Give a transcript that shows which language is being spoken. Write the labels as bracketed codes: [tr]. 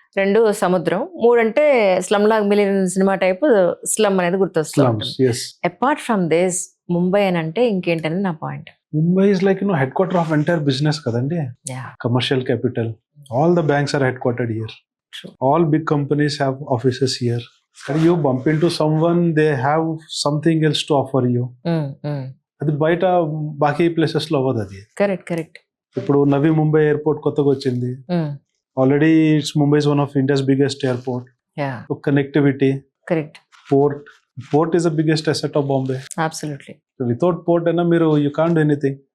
[te] రెండు సముద్రం, మూడు అంటే slum log million cinema type slum అనేది గుర్తొస్తుంది. [en] Slums, yes. Apart from this [te] Mumbai అని అంటే ఇంకేంటని నా point. [en] Mumbai is like head quarter of entire business కదండి. Commercial capital. All the banks are head quartered here. True. All big companies have offices here. And you bump into someone, they have something else to offer you. [te] అది బయట బాకీ places లో అవ్వదు. అది [en] Correct correct. [te] ఇప్పుడు నవీ Mumbai airport కొత్తగా వచ్చింది. [en] Already it's Mumbai is one of India's biggest airport. Connectivity, correct. Port is the biggest asset of Bombay. Absolutely without port [te] అయినా మీరు [en] You can't do anything.